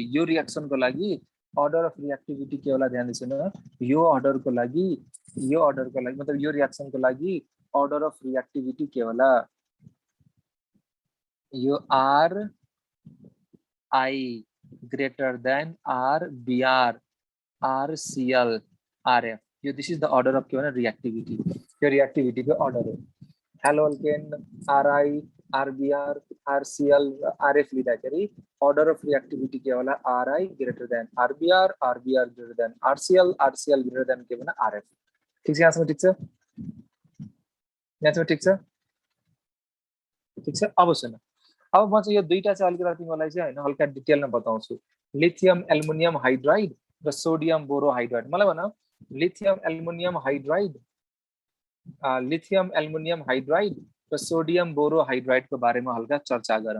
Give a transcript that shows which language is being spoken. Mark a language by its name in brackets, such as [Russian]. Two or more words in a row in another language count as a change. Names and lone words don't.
[Nepali] यो रिएक्सन को लागि [English] order of reactivity [Nepali] के होला ध्यान दिनु न, यो अर्डर को लागि मतलब यो रिएक्सन को लागि [English] order of reactivity [Nepali] के होला, यो RI [English] greater than [Nepali] RBr RCl RF, [English] यो this is the order of [Nepali] के भने [English] रिएक्टिभिटी। [Nepali] यो रिएक्टिभिटी को अर्डर हो। हेलो अल्केन RI RBr RCl RF लिँदाखेरि [English] order of reactivity [Nepali] के होला RI [English] greater than [Nepali] RBr RBr [English] greater than [Nepali] RCl RCl [English] greater than [Nepali] के भने RF। ठीक छ यहाँसम्म? ठीक छ यहाँसम्म? ठीक छ? ठीक छ। अब सुन, अब म चाहिँ यो दुईटा चाहिँ अलिकति तिमीलाई चाहिँ हैन हल्का डिटेलमा बताउँछु। [English] lithium aluminium hydride र sodium boro hydride. [Nepali] मलाई भन [English] lithium aluminium hydride [Nepali] र [English] sodium boro hydride [Nepali] को बारेमा हल्का चर्चा गरौँ।